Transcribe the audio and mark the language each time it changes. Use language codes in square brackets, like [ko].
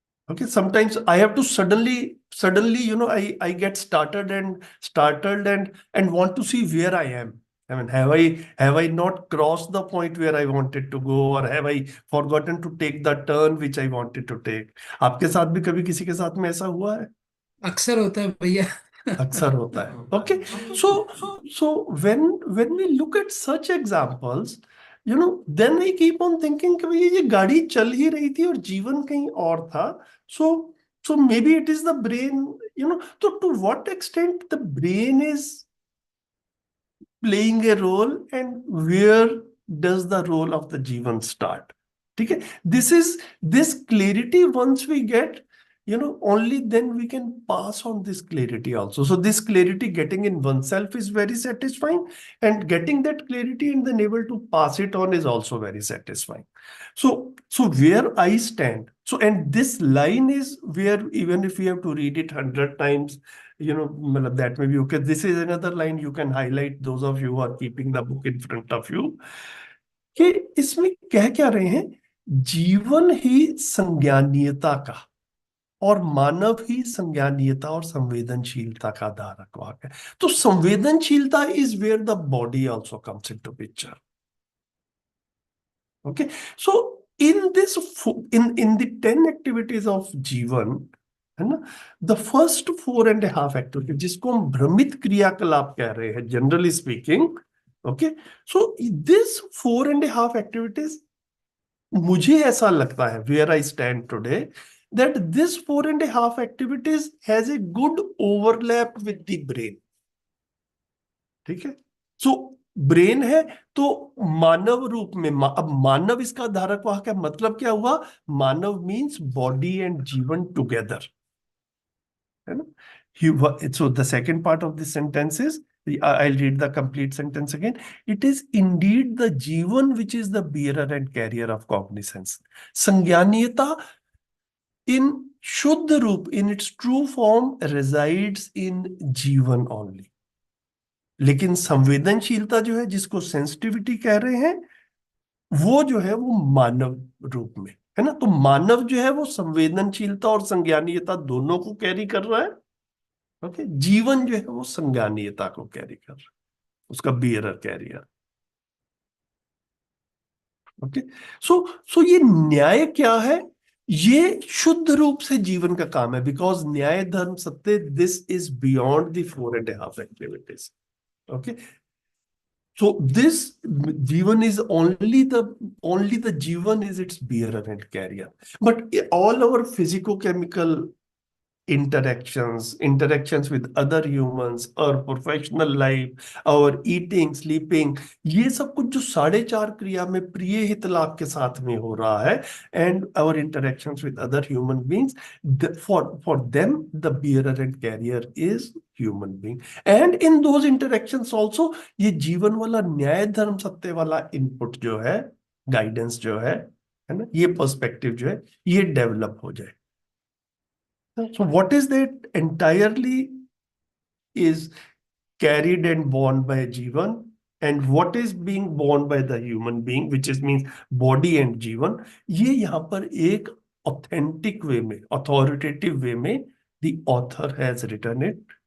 [en] Okay, sometimes I have to suddenly, I get started and startled and want to see where I am. I mean, have I not crossed the point where I wanted to go, or have I forgotten to take the turn which I wanted to take? [hi] आपके साथ भी कभी किसी के साथ में ऐसा हुआ है? अक्सर होता है भैया। अक्सर होता है. [en] Okay, so when we look at such examples, then I keep on thinking [hi] कि भैया ये गाड़ी चल ही रही थी और जीवन कहीं और था. [en] So maybe it is the brain, so to what extent the brain is playing a role, and where does the role of the Jivan start? Okay, this clarity, once we get, only then we can pass on this clarity also. So this clarity getting in oneself is very satisfying, and getting that clarity and then able to pass it on is also very satisfying. So where I stand, and this line is where, even if we have to read it 100 times, that may be okay. This is another line you can highlight, those of you who are keeping the book in front of you, [hi] कि इसमें कह क्या रहे हैं? जीवन ही संज्ञानीयता का और मानव ही संज्ञानीयता और संवेदनशीलता का धारक वाहक है. तो संवेदनशीलता [en] is where the body also comes into picture. Okay, so in this in the 10 activities of जीवन, [hi] है ना, [en] the first 4.5 activities, [hi] जिसको हम भ्रमित क्रियाकलाप कह रहे हैं, [en] generally speaking, okay, so this 4.5 activities, [hi] मुझे ऐसा लगता है, [en] where I stand today, that this 4.5 activities has a good overlap with the brain. [hi] ठीक है, so ब्रेन है तो मानव रूप में, अब मानव इसका धारक वाहक है. मतलब क्या हुआ? [en] मानव means body and जीवन together, [hi] है ना? [en] So the second part of this sentence is, I'll read the complete sentence again. It is indeed the Jivan which is the bearer and carrier of cognizance. संज्ञानीयता in [hi] शुद्ध रूप, [en] in its true form, resides in जीवन only. [hi] लेकिन संवेदनशीलता जो है, जिसको sensitivity कह रहे हैं, वो जो है वो मानव रूप में है ना. तो मानव जो है वो संवेदनशीलता और संज्ञानीयता दोनों को कैरी कर रहा है. ओके, जीवन जो है वो संज्ञानीयता को कैरी कर रहा है, उसका बियरर कैरियर. ओके, सो ये न्याय क्या है? ये शुद्ध रूप से जीवन का काम है, बिकॉज न्याय धर्म सत्य, [en] This is beyond the 4.5 activities. Okay, so this Jivan is only the Jivan is its bearer and carrier. But all our physicochemical interactions with other humans, our professional life, our eating, sleeping, [hi] ये सब कुछ जो 4.5 क्रिया में प्रिय हित लाभ के साथ में हो रहा है, [en] and our interactions with other human beings, for them the bearer and carrier is human being, and in those interactions also [hi] ये जीवन वाला न्याय धर्म सत्य वाला इनपुट जो है, गाइडेंस जो है ना, ये पर्सपेक्टिव जो है ये डेवलप हो जाए. [en] So what is that entirely is carried and borne by Jivan, and what is being borne by the human being, which is means body and Jivan, [hi] ये यहाँ पर एक [en] authentic way में, authoritative way में, the author has written it.